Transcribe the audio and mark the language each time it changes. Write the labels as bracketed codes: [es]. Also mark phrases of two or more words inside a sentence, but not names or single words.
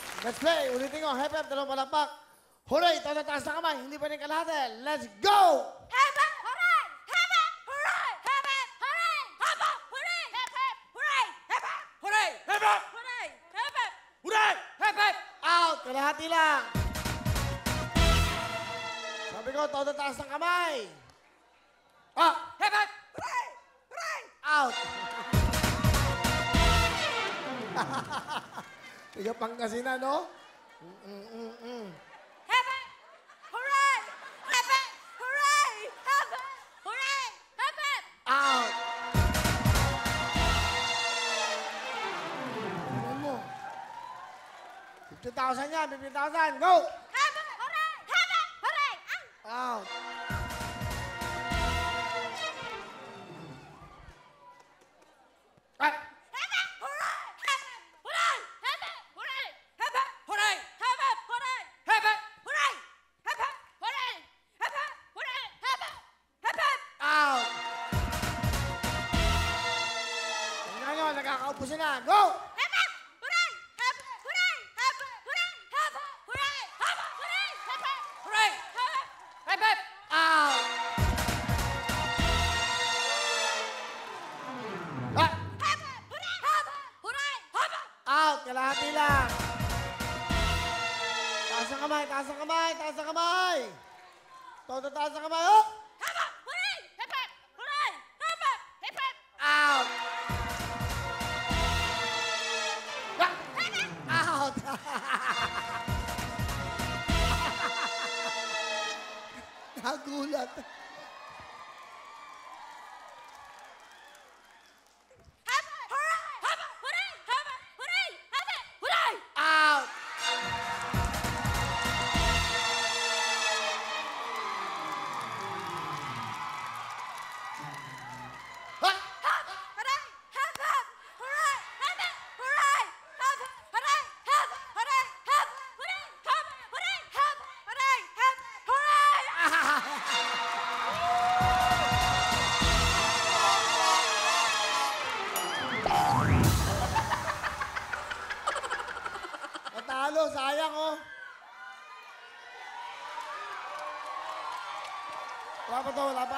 [en] Let's play. [tl] Ulitin ko. Hep, hep. Dalawang palakpak. Hooray! Ito na taas na kamay. Hindi pa rin kalahati. [en] Let's go! [tl] Hep, hep. Hooray! Hep, hep. Hooray! Hep, hep. Hooray! Hep, hep. Hooray! Hep, hep. Hooray! Hep, hep. Hooray! Hep, hep. Hooray! Hep, hep. Hooray! Hep, hep. Out! Kalahati lang. Sabi ko, todo taas ng kamay. Ah! Hep, hep. Hooray! Hooray! Out! Tiga Pangasinan, no? Hep, hep. Hooray! Hep, hep. Hooray! Hep, hep. Hooray! Hep, hep. Out! Tingnan mo. 50,000 yan, 50,000. Go! Hep, hep. Hooray! Hep, hep. Hooray! Out! Ah! Hep, hep. Hooray! Hep, hep. Hooray! Hep, hep. Hooray! Hep, hep. Hooray! Hep, hep. Hooray! Hep, hep. Hooray! Hep, hep. Hooray! Hep, hep. Hooray! Hep, hep. Hep, hep. Out! Tingnan nyo, nakakaupo sila. Go! Hep, hep. Hooray! Hep, hep. Hooray! Hep, hep. Hooray! Hep, hep. Hooray! Hep, hep. Hooray! Hep, hep. Hooray! Hep, hep. Hep, hep. Out! Ah! Hep, hep. Hooray! Hep, hep. Hooray! Hep, hep. Out! Kalahati lang. Taas ang kamay, taas ang kamay, taas ang kamay. Todo taas ang kamay. Oh! Hep, hep. Hooray! Hep, hep. Hooray! Hep, hep. Hep, hep. Out! Ah! Hep, hep. Out! Nagulat. Hep, hep. Hooray! Hep, hep. Hooray! Hep, hep. Hooray! Hep, hep. Hooray! Out! Ah! Hooray! Hep, hep. Hooray! Hep, hep. Hooray! Hep, hep. Hooray! Hep, hep. Hooray! Hep, hep. Hooray! Hep, hep. Hooray! Hep, hep. Hooray! Hep, hep. Hooray! Natalo, sayang oh. Wala pa to, wala pa.